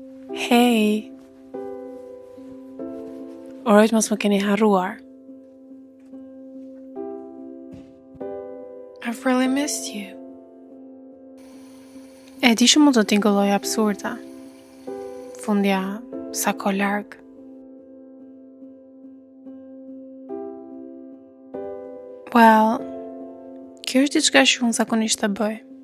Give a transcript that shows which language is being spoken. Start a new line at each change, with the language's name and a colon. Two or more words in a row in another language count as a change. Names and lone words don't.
Albanian: Hey, orojt mos më keni harruar.
English: I've really missed you.
Albanian: E di që mund të tingëlloj absurda. Fundja sa ko larg. Well, kjo është diçka që unë zakonisht të bëj.